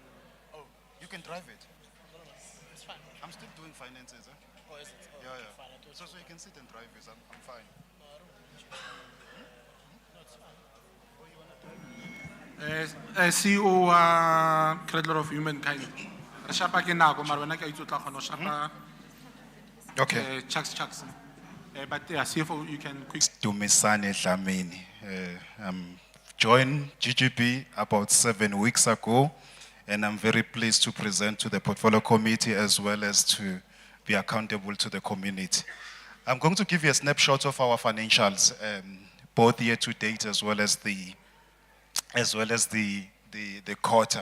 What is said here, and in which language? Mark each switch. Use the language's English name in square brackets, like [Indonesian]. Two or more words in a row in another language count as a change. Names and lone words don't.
[English] Oh, you can drive it? No, it's fine. I'm still doing finances, huh? Oh, is it? Oh, Yeah, okay, yeah. fine. I thought So you can sit and drive it. I'm fine. No, I don't want you to... No, it's fine. Oh, you want to drive it? CEO Cradle of Humankind. [Tswana] Re shapa ke nako mara wena ke a itse o tla kgona go shapa. [English] Okay. Chucks. But yeah, CFO, you can quick. Dumisani Dlamini. Joined GGB about 7 weeks ago, and I'm very pleased to present to the Portfolio Committee as well as to be accountable to the community. I'm going to give you a snapshot of our financials, both year to date as well as the quarter.